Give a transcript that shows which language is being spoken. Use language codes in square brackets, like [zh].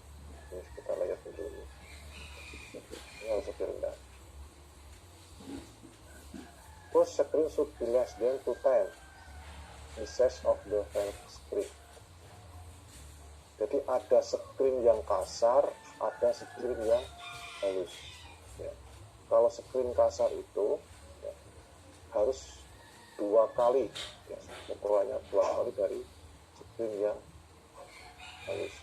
[id] Jadi sekitar layer boundary ini harus lebih rendah. [en] Push screen should be less than 2 times the size of the fan screen. [id] Jadi ada screen yang kasar, ada screen yang halus ya. Kalau screen kasar itu ya, harus 2 kali ya, ukurannya 2 kali dari screen yang halus.